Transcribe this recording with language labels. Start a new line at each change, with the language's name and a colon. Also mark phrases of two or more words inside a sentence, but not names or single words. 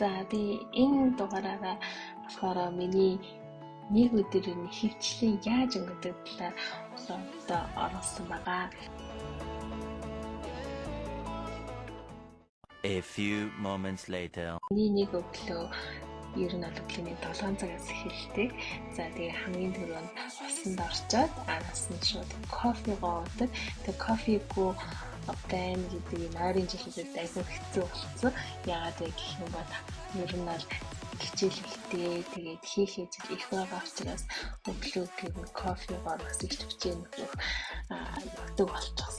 Mongolian: би энэ дугаараараа болохоор миний нэг өдрийн хөвчлэн яаж өнгөрдөг талаар одоо оруулсан байгаа.
English: A few moments later.
Mongolian: Миний нэг өглөө ер нь өглөөний 7 цагаас эхэлдэг. За тэгээ хамгийн түрүүнд усанд орчоод араас нь шууд кофегоо уудаг. Тэгээ кофегоо байна гэдэг нойрын жилүүдэд айгүй хэцүү болсон. Яагаад вэ гэх юм бол ер нь л хичээлэлтэй тэгээд хийх ажил их байгаа учраас өглөөгийн кофегоор бас их төвчээ нөхөх явдаг болчихсон.